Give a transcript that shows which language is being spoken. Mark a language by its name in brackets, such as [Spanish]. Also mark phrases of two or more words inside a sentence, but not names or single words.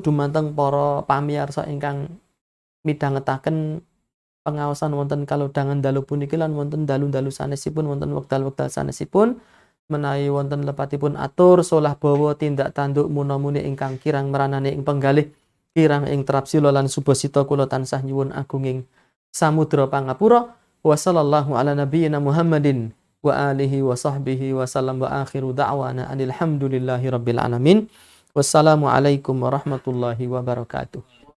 [Javanese] dumateng para pamirsa ingkang midhangetaken pengaosan wonten kalodhangan dalu puniki lan wonten dalu-dalu sanesipun wonten wekdal-wekdal sanesipun menawi wonten lepatipun atur solah bawa tindak tanduk munamuni ingkang kirang meranani ing penggalih kirang ing trapsila lan subasita kula tansah nyuwun agunging samudra pangapura [Arabic] وصلى الله على نبينا محمد وعلى آله وصحبه وسلم وآخر دعوانا الحمد لله رب العالمين والسلام عليكم ورحمة الله وبركاته.